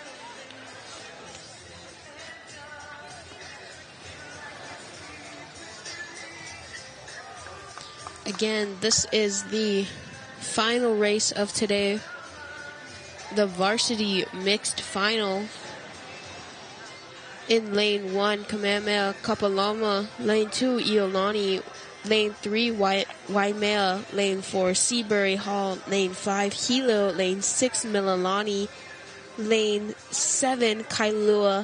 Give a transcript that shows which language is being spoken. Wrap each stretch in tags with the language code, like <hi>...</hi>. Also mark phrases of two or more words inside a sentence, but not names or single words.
<en>Again, this is the final race of today. The varsity mixed final. In lane 1, Kamehameha Kapalama. Lane 2, Iolani. Lane 3, Waimea. Lane 4, Seabury Hall. Lane 5, Hilo. Lane 6, Mililani. Lane 7, Kailua.</en>